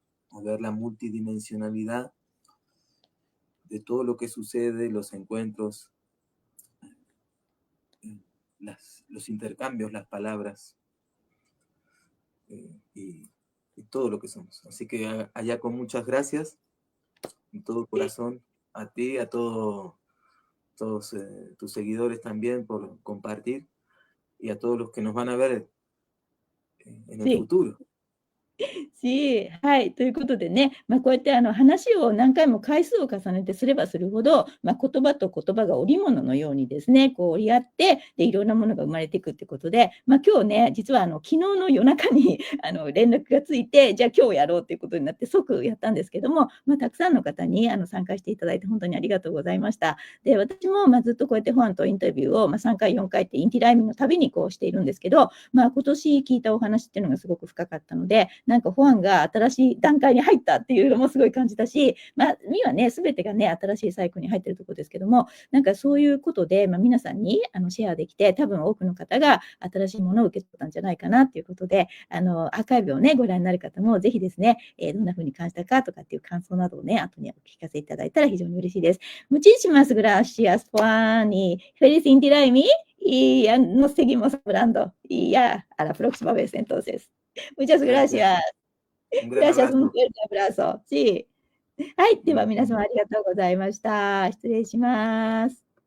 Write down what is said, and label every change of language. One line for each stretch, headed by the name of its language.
Spanish: O ver la multidimensionalidad de todo lo que sucede, los encuentros, los intercambios, las palabras y todo lo que somos. Así que allá con muchas gracias, en todo corazón, a ti, a todos tus seguidores también por compartir y a todos los que nos van a ver en el futuro.
Japanese: はい。ということでね、こうやって話を何回も回数を重ねてすればするほど、言葉と言葉が織物のようにですね、こう織り合って、で、いろんなものが生まれていくってことで、今日ね、実は昨日の夜中に連絡がついて、じゃあ今日やろうっていうことになって即やったんですけども、たくさんの方に参加していただいて本当にありがとうございました。で、私もずっとこうやってファンとインタビューを3回、4回ってインティライミのたびにこうしているんですけど、今年聞いたお話っていうのがすごく深かったので、なんかファンが新しい段階に入ったっていうのもすごい感じたし、にはね、すべてがね、新しいサイクルに入ってるところですけども、なんかそういうことで、皆さんにシェアできて、多分多くの方が新しいものを受け取ったんじゃないかなっていうことで、アーカイブをね、ご覧になる方もぜひですね、どんな風に感じたかとかっていう感想などをね、後にお聞かせいただいたら非常に嬉しいです。
Spanish: Muchísimas gracias, Juan, y feliz Inti Raymi, y ya nos seguimos hablando, y ya a la próxima vez entonces. Muchas gracias. Gracias, un fuerte abrazo. Sí.
Japanese: はい。では皆様ありがとうございました。失礼します。